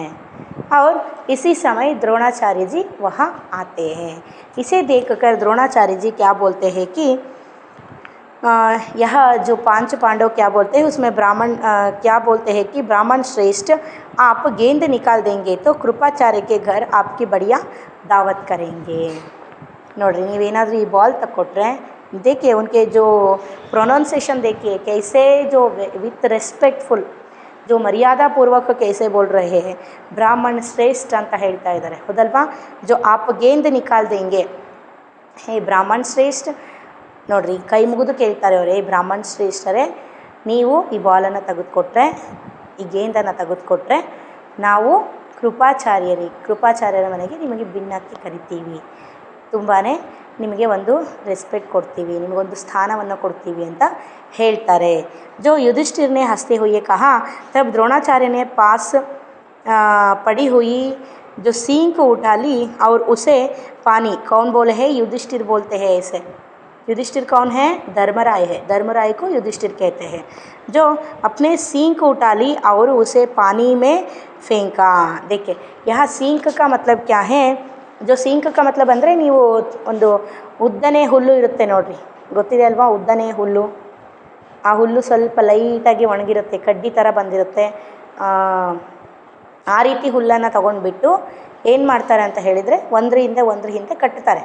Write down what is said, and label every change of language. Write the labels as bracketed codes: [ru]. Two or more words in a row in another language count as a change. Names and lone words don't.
[hi] और इसी समय द्रोणाचार्य जी वहाँ आते हैं। इसे देखकर द्रोणाचार्य जी क्या बोलते हैं कि यह जो 5 पांडव क्या बोलते हैं उसमें ब्राह्मण क्या बोलते हैं कि ब्राह्मण श्रेष्ठ, आप गेंद निकाल देंगे तो कृपाचार्य के घर आपकी बढ़िया दावत करेंगे। [kn] ನೋಡ್ರಿ ನೀವೇನಾದರೂ ಈ ಬಾಲ್ ತಕ್ಕೊಟ್ರೆ [hi] देखिए उनके जो प्रोनाउंसिएशन देखिए कैसे, जो [en] with respectful, [hi] जो मर्यादा पूर्वक कैसे बोल रहे हैं। ब्राह्मण श्रेष्ठ [kn] ಅಂತ ಹೇಳ್ತಾ ಇದ್ದಾರೆ, ಹೌದಲ್ವಾ। [hi] जो आप गेंद निकाल देंगे, [kn] ಹೇ ಬ್ರಾಹ್ಮಣ ಶ್ರೇಷ್ಠ, ನೋಡ್ರಿ ಕೈ ಮುಗಿದು ಕೇಳ್ತಾರೆ ಅವರೇ, ಬ್ರಾಹ್ಮಣ ಶ್ರೇಷ್ಠರೇ ನೀವು ಈ ಬಾಲನ್ನು ತೆಗೆದುಕೊಟ್ರೆ, ಈ ಗೇಂದನ್ನು ತೆಗೆದುಕೊಟ್ರೆ ನಾವು ಕೃಪಾಚಾರ್ಯರ ಮನೆಗೆ ನಿಮಗೆ ಭಿನ್ನಕ್ಕೆ ಕರಿತೀವಿ, ತುಂಬಾ ನಿಮಗೆ ಒಂದು ರೆಸ್ಪೆಕ್ಟ್ ಕೊಡ್ತೀವಿ, ನಿಮಗೊಂದು ಸ್ಥಾನವನ್ನು ಕೊಡ್ತೀವಿ ಅಂತ ಹೇಳ್ತಾರೆ। [hi] जो युधिष्ठिर ने हंसते हुए कहा, तब द्रोणाचार्य ने पास पड़ी हुई जो सींग को उठा ली और उसे पानी। कौन बोले है? युधिष्ठिर बोलते हैं ऐसे। युधिष्ठिर कौन है? धर्मराय है। धर्मराय को युधिष्ठिर कहते हैं। जो अपने सींग को उठा ली और उसे पानी में फेंका। देखिए यहाँ सींग का मतलब क्या है? जो सींग का मतलब [kn] ಅಂದರೆ ನೀವು ಒಂದು ಉದ್ದನೆ ಹುಲ್ಲು ಇರುತ್ತೆ ನೋಡ್ರಿ, ಗೊತ್ತಿದೆ ಅಲ್ವಾ ಉದ್ದನೆ ಹುಲ್ಲು। ಆ ಹುಲ್ಲು ಸ್ವಲ್ಪ ಲೈಟಾಗಿ ಒಣಗಿರುತ್ತೆ, ಕಡ್ಡಿ ಥರ ಬಂದಿರುತ್ತೆ। ಆ ರೀತಿ ಹುಲ್ಲನ್ನು ತಗೊಂಡ್ಬಿಟ್ಟು ಏನು ಮಾಡ್ತಾರೆ ಅಂತ ಹೇಳಿದರೆ ಒಂದ್ರ ಹಿಂದೆ ಕಟ್ತಾರೆ।